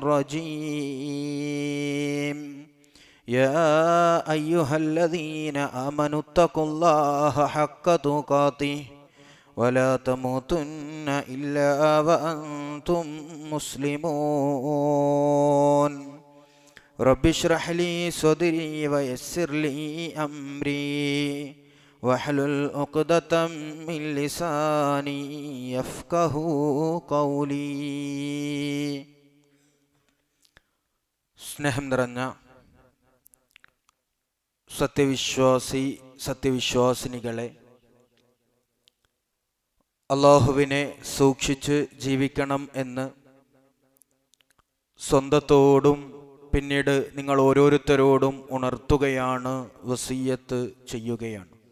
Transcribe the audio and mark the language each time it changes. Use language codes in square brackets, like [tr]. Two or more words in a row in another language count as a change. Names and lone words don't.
[ar] الرجيم يا أيها الذين آمنوا اتقوا الله حق تقاته ولا تموتن إلا وأنتم مسلمون رب اشرح لي صدري ويسر لي أمري واحلل عقدة من لساني يفقهوا قولي. [ml] സ്നേഹം നിറഞ്ഞ സത്യവിശ്വാസിനികളെ, അല്ലാഹുവിനെ സൂക്ഷിച്ച് ജീവിക്കണം എന്ന് സ്വന്തത്തോടും പിന്നീട് നിങ്ങൾ ഓരോരുത്തരോടും ഉണർത്തുകയാണ്, വസിയ്യത്ത് ചെയ്യുകയാണ്.